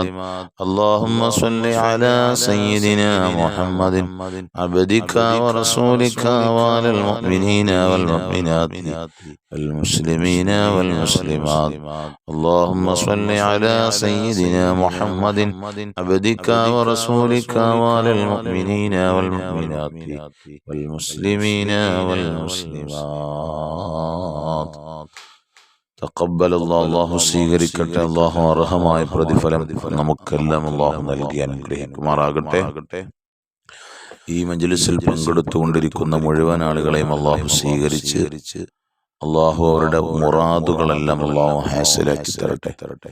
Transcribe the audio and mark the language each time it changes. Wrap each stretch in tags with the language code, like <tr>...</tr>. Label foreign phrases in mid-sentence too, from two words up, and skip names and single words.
<ar>اللهم صل على سيدنا محمد عبدك ورسولك وعلى المؤمنين والمؤمنات والمسلمين والمسلمات. اللهم صل على سيدنا محمد عبدك ورسولك وعلى المؤمنين والمؤمنات والمسلمين والمسلمات. تقبل الله</ar> <ml>സ്വീകരിക്കട്ടെ. അല്ലാഹു അർഹമായ പ്രതിഫലം നമുക്കെല്ലാം അല്ലാഹു നൽകി അനുഗ്രഹിക്കുമാറാകട്ടെ. ഈ മജ്ലിസിൽ പങ്കെടുത്തുകൊണ്ടിരിക്കുന്ന മുഴുവൻ ആളുകളെയും അല്ലാഹു സ്വീകരിച്ച് അല്ലാഹു അവരുടെ മുറാദുകളെല്ലാം അല്ലാഹു ഹാസിലാക്കി തരട്ടെ.</ml>